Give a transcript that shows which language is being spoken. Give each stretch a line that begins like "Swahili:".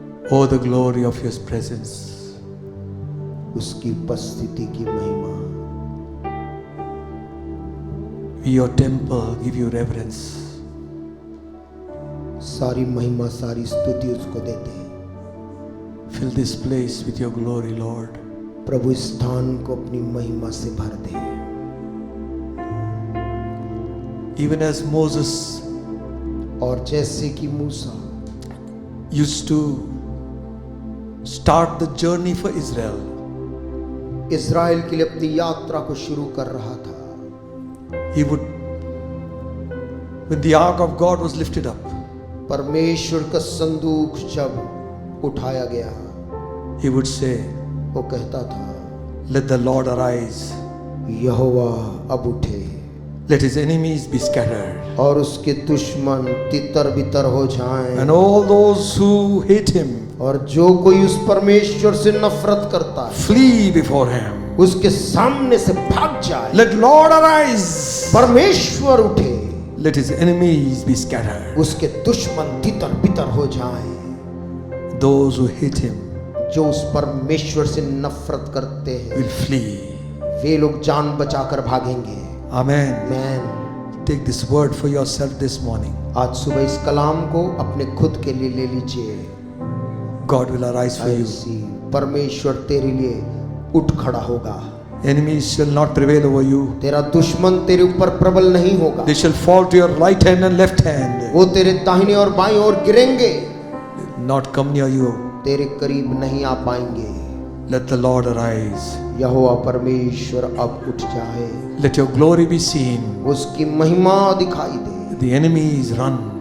English: Oh, the glory of His presence.
Hindi: उसकी उपस्थिति की महिमा।
English: We, your temple, give you reverence.
Hindi: सारी महिमा, सारी स्तुति उसको देते हैं।
English: Fill this place with your glory, Lord.
Hindi: प्रभु इस स्थान को अपनी महिमा से भर दे।
English: Even as Moses
Hindi: और जैसे कि मूसा
English: used to start the journey for Israel,
Hindi: Israel के लिए अपनी यात्रा को शुरू कर रहा था।
English: he would, when the ark of God was lifted up,
Hindi: परमेश्वर का संदूक जब उठाया गया,
English: he would say,
Hindi: वो कहता था,
English: let the Lord arise,
Hindi: यहोवा अब उठे,
English: let his enemies be scattered.
Hindi: और उसके दुश्मन तितर बितर हो जाएं।
English: And all those who hate him,
Hindi: और जो कोई उस परमेश्वर से नफरत करता है
English: flee before him.
Hindi: उसके सामने से भाग जाए।
English: Let Lord arise.
Hindi: परमेश्वर उठे,
English: Let his enemies be scattered.
Hindi: उसके दुश्मन तितर बितर हो जाएं।
English: Those who hate him
Hindi: जो उस परमेश्वर से नफरत करते हैं
English: will flee.
Hindi: वे लोग जान बचाकर भागेंगे।
English: Amen. Man Take this word for yourself this morning.
Hindi: आज सुबह इस कलाम को अपने खुद के लिए ले लीजिए।
English: God will arise for you.
Hindi: ऐसी परमेश्वर तेरे लिए उठ खड़ा होगा।
English: Enemies shall not prevail over you.
Hindi: तेरा दुश्मन तेरे ऊपर प्रबल नहीं होगा।
English: They shall fall to your right hand and left hand.
Hindi: वो तेरे दाहिने और बाईं ओर गिरेंगे,
English: Not come near you.
Hindi: तेरे करीब नहीं आ पाएंगे।
English: Let the Lord arise.
Hindi: यहोवा परमेश्वर अब उठ जाए,
English: Let your glory be seen.
Hindi: उसकी महिमा दिखाई दे
English: The enemies run.